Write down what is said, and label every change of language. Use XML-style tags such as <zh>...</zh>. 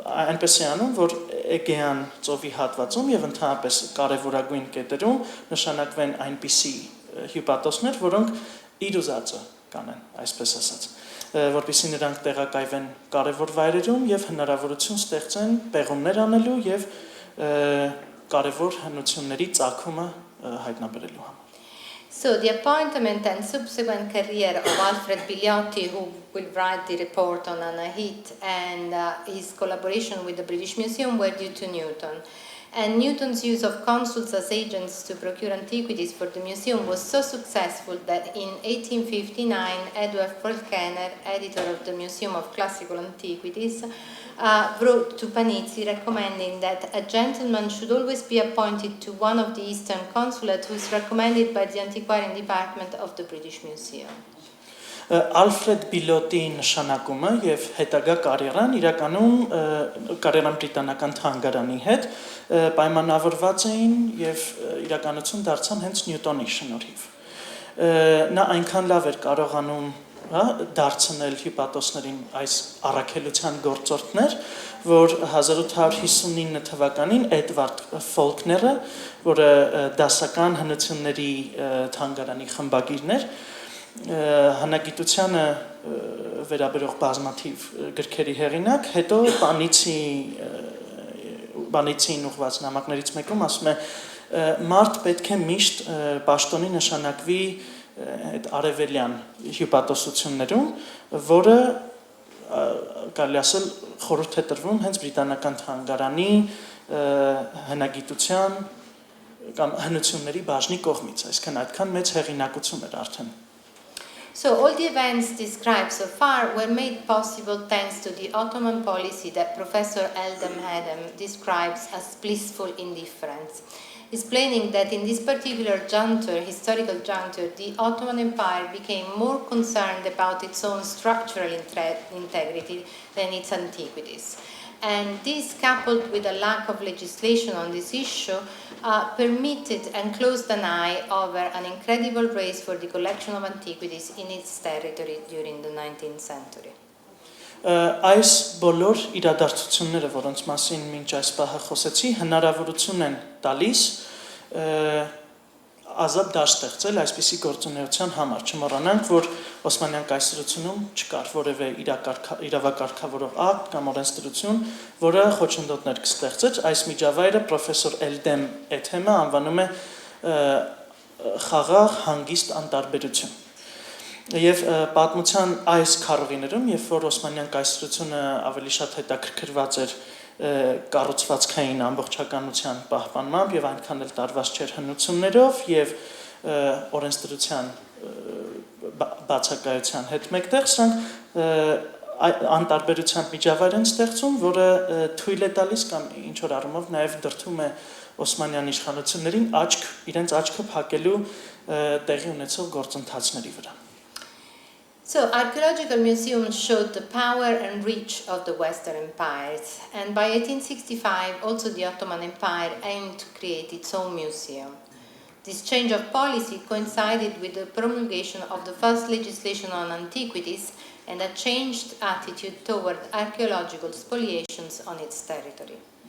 <hy>այնպես է անում, որ Էգեան ծովի հատվածում եւ ընդհանրապես կարևորագույն կետերում նշանակվեն այնպիսի հյուպատոսներ, որոնք իր ուզածը կանեն, այսպես ասած, որպեսզի նրանք տեղակայվեն կարևոր վայրերում եւ հնարավորություն ստեղծեն պեղումներ անելու եւ կարևոր հնությունների ծագումը հայտնաբերելու համար.</hy> <en>So the appointment and subsequent career of Alfred Biliotti, who will write the report on Anahit, and his collaboration with the British Museum were due to Newton. And Newton's use of consuls as agents to procure antiquities for the museum was so successful that in 1859, Edward Falconer, editor of the Museum of Classical Antiquities, wrote to Panizzi recommending that a gentleman should always be appointed to one of the Eastern consulates who is recommended by the Antiquarian Department of the British Museum.</en> <hy>Alfred Biliotti նշանակումը եւ հետագա կարիերան իրականում կարիերան բրիտանական թանգարանի հետ պայմանավորված էին եւ իրականություն դարձան հենց Նյուտոնի շնորհիվ։ Նա այնքան լավ էր կարողանում, հա, դարձնել հյուպատոսներին այս առաքելության գործորդներ, որ 1859 թվականին Էդվարդ Ֆոլկները, որը դասական հնությունների թանգարանի խմբագիրն էր, հնագիտությանը վերաբերող բազմաթիվ գրքերի հեղինակ, հետո Պանիցին ուղված նամակներից մեկում ասում է մարդ պետք է միշտ պաշտոնի նշանակվի այդ արևելյան հյուպատոսություններում, որը կարելի ասել խորհուրդ է տրվում հենց բրիտանական թանգարանի հնագիտության կամ հնությունների բաժնի կողմից, այսինքն այդքան մեծ հեղինակություն էր արդեն.</hy> <en>So all the events described so far were made possible thanks to the Ottoman policy that Professor Eldem Hedem describes as blissful indifference, explaining that in this particular juncture, historical juncture, the Ottoman Empire became more concerned about its own structural integrity than its antiquities. And this, coupled with a lack of legislation on this issue, permitted and closed an eye over an incredible race for the collection of antiquities in its territory during the 19th century.</en> <hy>Այս բոլոր իրադարձությունները, որոնց մասին մինչ այս պահը խոսեցի, հնարավորություն են տալիս ազատ դաշտ ստեղծել այսպիսի գործունեության համար, չմոռանանք, որ Օսմանյան կայսրությունում չկար որևէ իրավակարգավորող ակտ կամ օրենսդրություն, որը խոչընդոտներ կստեղծեր, այս միջավայրը պրոֆեսոր Էլդեմ Էթեմը անվանում է խաղաղ հանգիստ անտարբերություն։ Եվ պատմության այս քառուղիներում, երբ որ Օսմանյան կայսրությունը ավելի շատ հետաքրքրված էր կառուցվածքային ամբողջականության պահպանմամբ եւ այնքան էլ տարված չէր հնություններով եւ օրենսդրության բացակայության հետ մեկտեղ, սրանք անտարբերության միջավայր են ստեղծում, որը թույլ է տալիս կամ ինչ որ առումով նաեւ դրդում է Օսմանյան իշխանություններին իրենց աչքը փակելու տեղի ունեցող գործընթացների վրա։</hy> <en>So, archaeological museums showed the power and reach of the Western empires, and by 1865 also the Ottoman Empire aimed to create its own museum. This change of policy coincided with the promulgation of the first legislation on antiquities and a changed attitude toward archaeological spoliations on its territory.</en>